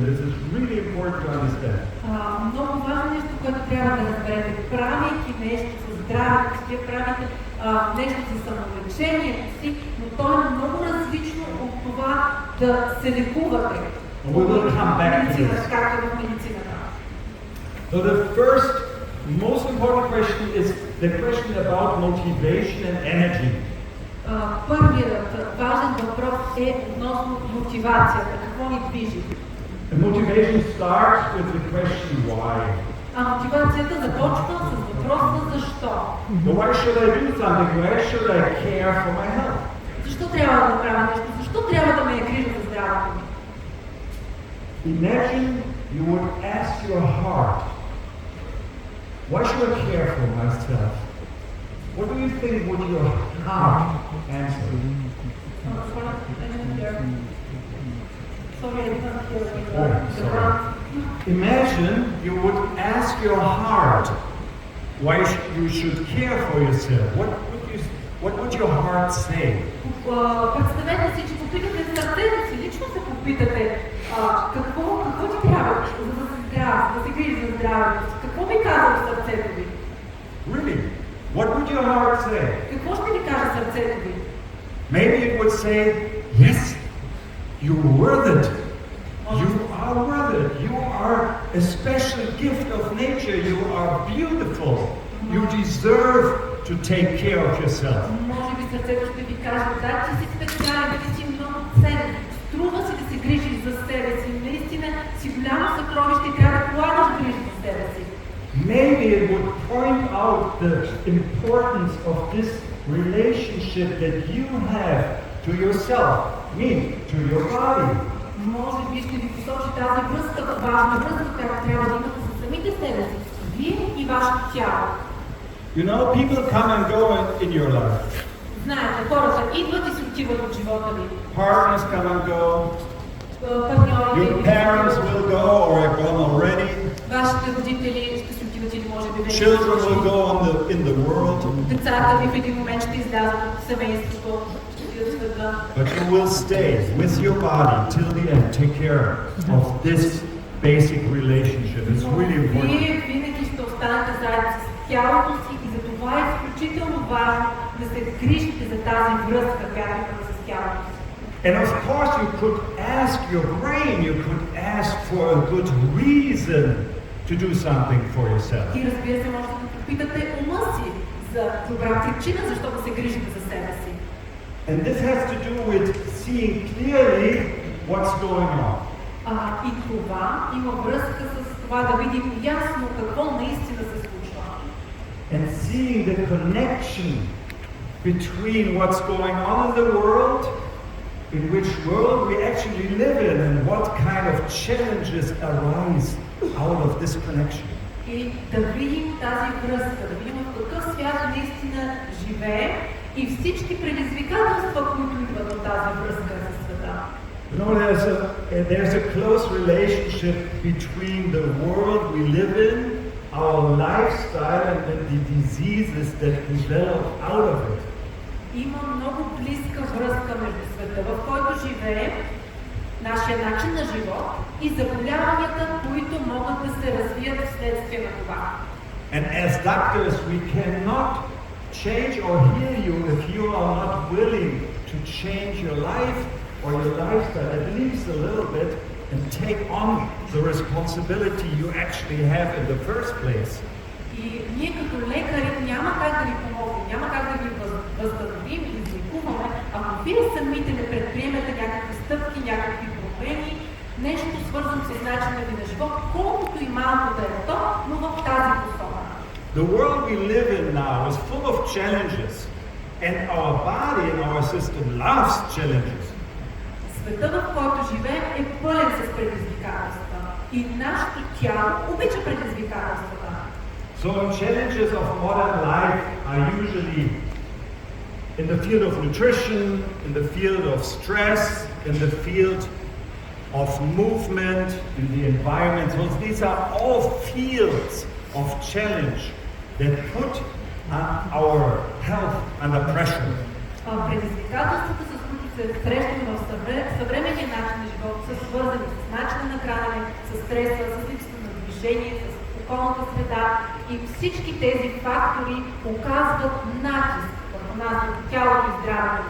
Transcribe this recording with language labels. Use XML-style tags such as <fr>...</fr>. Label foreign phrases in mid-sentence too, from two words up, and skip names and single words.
<en>This is really important to understand.</en> <bg>Много важно нещо, което трябва да разберете. Правейки нещо за здравето, вие правите нещо за самолечението си, но то е много различно от това да се лекувате.</bg> <en>We will come back to this.</en> <bg>Както в медицината.</bg> <en>So the first most important question is the question about motivation and energy.</en> <bg>Първият важен въпрос е относно мотивацията. Какво ни движи?</bg> <en>The motivation starts with the question why.</en> <bg>Мотивацията започва с въпроса защо.</bg> <en>So why should I do something? Why should I care for my health?</en> <bg>Защо трябва да направя нещо? Защо трябва да ме е грижа за здравето ми?</bg> <en>Imagine you would ask your heart, why should I care for myself? What do you think would your heart answer? Sorry, I didn't hear Oh, sorry. Imagine you would ask your heart why you should care for yourself. What would your heart say?</en> <bg>Представете си, че попитате сърцето си, лично се попитате какво ти трябва, за да се здрав, да се грижи за здравето си. Какво би казало сърцето ви?</bg> <en>Really? What would your heart say?</en> <bg>Какво ще ви каже сърцето ви?</bg> <en>Maybe it would say, yes, you're worth it. You are worth it. You are a special gift of nature. You are beautiful. You deserve to take care of yourself.</en> <bg>Може би сърцето ще ви каже, да, ти си специален, ти си много ценен. Струва си да се грижиш за себе си. Наистина си голямо съкровище и трябва да полагаш грижи за себе си.</bg> <en>Maybe it would point out the importance of this relationship that you have to yourself, to your body.</en> <bg>Може би ще ви посочи тази връзка, важна връзка, която трябва да имате с самите себе си, вие и вашето тяло.</bg> <en>You know, people come and go in your life.</en> <bg>Знаете, хората идват и се отиват от живота ви.</bg> <en>Partners come and go.</en> <bg>Партньорите</bg> <en>Your parents will go or are gone already.</en> <bg>Вашите родители ще се отиват или може би вече.</bg> <en>Children will go in the world.</en> <bg>Децата ви в един момент ще излязат от семейството, ще отидат в света.</bg> <en>But you will stay with your body till the end. Take care of this basic relationship. It's really important.</en> <bg>Вие винаги ще останете заедно с тялото си и за това е изключително важно да се грижите за тази връзка, която имате с тялото си.</bg> <en>And of course you could ask your brain, you could ask for a good reason to do something for yourself.</en> <bg>И разбира се, може да попитате ума си за добра причина, защо да се грижите за себе си.</bg> <en>And this has to do with seeing clearly what's going on.</en> <bg>И това има връзка с това да видим ясно какво наистина се случва.</bg> <en>And seeing the connection between what's going on in the world, in which world we actually live in, and what kind of challenges arise out of this connection.</en> <bg>И да видим тази връзка, да видим в какъв свят наистина живее и всички предизвикателства, които идват от тази връзка за света.</bg> <en>You know, there's a close relationship between the world we live in, our lifestyle, and the diseases that develop out of it.</en> <bg>Има много близка връзка между света, в който живеем, нашия начин на живот и заболяванията, които могат да се развият вследствие на това.</bg> <en>And as doctors, we cannot change or heal you if you are not willing to change your life or your lifestyle at least a little bit and take on the responsibility you actually have in the first place.</en> <bg>И ние като лекари няма как да ви помогнем, няма как да ви въздадим и излекуваме, ако вие самите не предприемете някакви стъпки, някакви промени, нещо свързано с начина ви на живот, колкото и малко да е то, но в тази посока.</bg> <en>The world we live in now is full of challenges, and our body and our system loves challenges.</en> <bg>Светът, в който живеем, е пълен с предизвикателства и нашето тяло обича предизвикателствата.</bg> <en>So challenges of modern life are usually in the field of nutrition, in the field of stress, in the field of movement, in the environment. So these are all fields of challenge that put our health under pressure.</en> <bg>Предизвикателствата, с които се срещаме в съвременния начин на живот, са свързани с начина на хранене, с стреса, с липсата на движение, с околната среда и всички тези фактори оказват натиск върху нас, върху тялото и здравето.</bg>